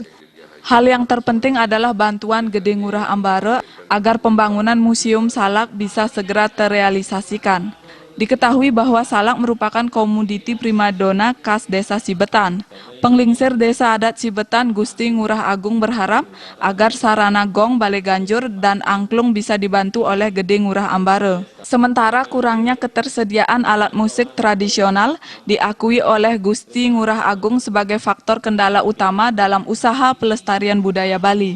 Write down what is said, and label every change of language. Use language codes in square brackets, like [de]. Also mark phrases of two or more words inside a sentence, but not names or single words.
[id] Hal yang terpenting adalah bantuan Gede Ngurah Ambara agar pembangunan museum salak bisa segera terrealisasikan. Diketahui bahwa salak merupakan komoditi primadona khas desa Sibetan. Penglingsir desa adat Sibetan Gusti Ngurah Agung berharap agar sarana gong, balai ganjur, dan angklung bisa dibantu oleh Gede Ngurah Ambara. Sementara kurangnya ketersediaan alat musik tradisional diakui oleh Gusti Ngurah Agung sebagai faktor kendala utama dalam usaha pelestarian budaya Bali.